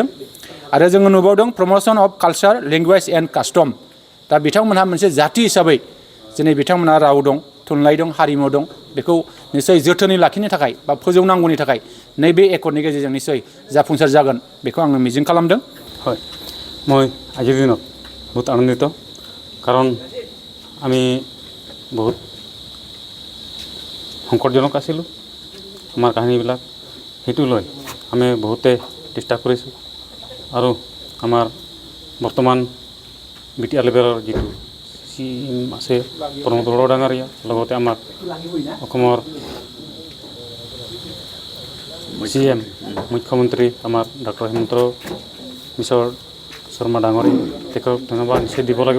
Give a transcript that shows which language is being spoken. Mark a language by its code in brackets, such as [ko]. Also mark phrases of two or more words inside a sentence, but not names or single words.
[brx] आरो जोङो नुबावदों [en] promotion of culture, language and custom. [brx] दा बिथांमोनहा मोनसे जाथि हिसाबै दिनै बिथांमोनहा राव दं, थुनलाइ दं, हारिमु दं, बेखौ निसय जोथोनै लाखिनो थाखाय बा फोजौनांगौनि थाखाय नैबे एकर्डनि गेजेरजों निसय जाफुंसार जागोन, बेखौ आङो मिजिं खालामदों। [as] হয়, মই আজিৰ দিনত বহুত আনন্দিত, কাৰণ আমি বহুত সংকটজনক আছিলোঁ। আমাৰ কাহিনীবিলাক সেইটো লৈ আমি বহুতে চেষ্টা কৰিছোঁ। আৰু আমাৰ বৰ্তমান বিটিআৰ লেভেলৰ যিটো CM আছে প্ৰমোদ বড়ো ডাঙৰীয়া, লগতে আমাৰ অসমৰ CM মুখ্যমন্ত্ৰী আমাৰ ডক্টৰ হিমন্ত বিশ্ব শৰ্মা ডাঙৰী, তেখেতক ধন্যবাদ নিশ্চয় দিব লাগিব।